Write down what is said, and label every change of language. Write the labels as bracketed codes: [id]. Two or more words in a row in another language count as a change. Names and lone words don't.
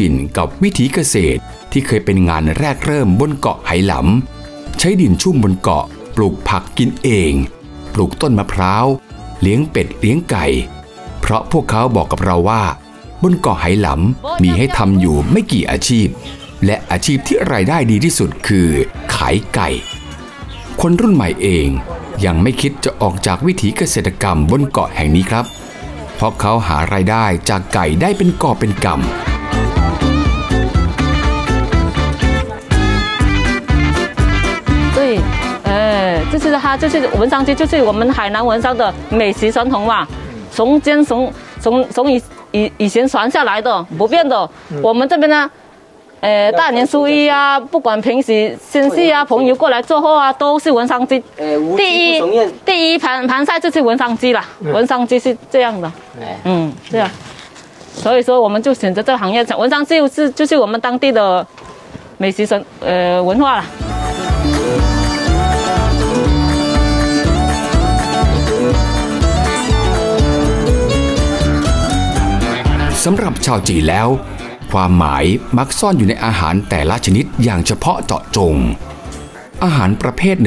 [th] นกับวิถีเกษตรที่เคยเป็นงานแรกเริ่มบนเกาะไหหลำใช้ดินชุ่มบนเกาะปลูกผักกินเองปลูกต้นมะพร้าวเลี้ยงเป็ดเลี้ยงไก่เพราะพวกเขาบอกกับเราว่าบนเกาะไหหลำมีให้ทำอยู่ไม่กี่อาชีพและอาชีพที่รายได้ดีที่สุดคือขายไก่คนรุ่นใหม่เองยังไม่คิดจะออกจากวิถีเกษตรกรรมบนเกาะแห่งนี้ครับเพราะเขาหารายได้จากไก่ได้เป็นกอบเป็นกำ [zh] 就是它，就是文商街，就是我们海南文商的美食传统嘛，从以前传下来的不变的。我们这边呢，大年初一啊，不管平时亲戚啊、朋友过来做客啊，都是文商鸡。第一盘菜就是文商鸡啦，文商鸡是这样的，这样。所以说我们就选择这个行业，文商鸡就是我们当地的美食文化啦。 [th] สำหรับชาวจีนแล้วความหมายมักซ่อนอยู่ในอาหารแต่ละชนิดอย่างเฉพาะเจาะจงอาหารประเภทห